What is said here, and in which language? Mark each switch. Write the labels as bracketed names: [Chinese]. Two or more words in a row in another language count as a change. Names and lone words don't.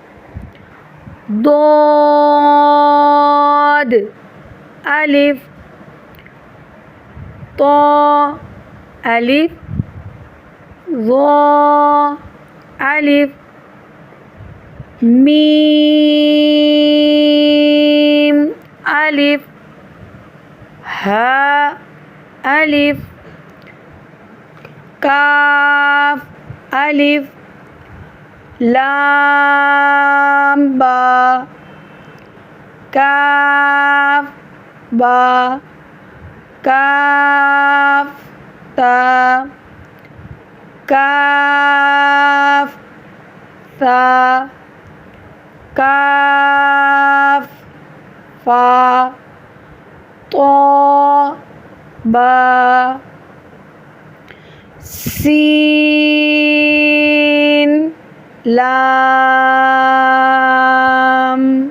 [Urdu] ضاد الف طا الف ظا الف میم الف ہا الف کاف الف لام با کاف با کاف تا کاف ثا کاف فا طا با سین لام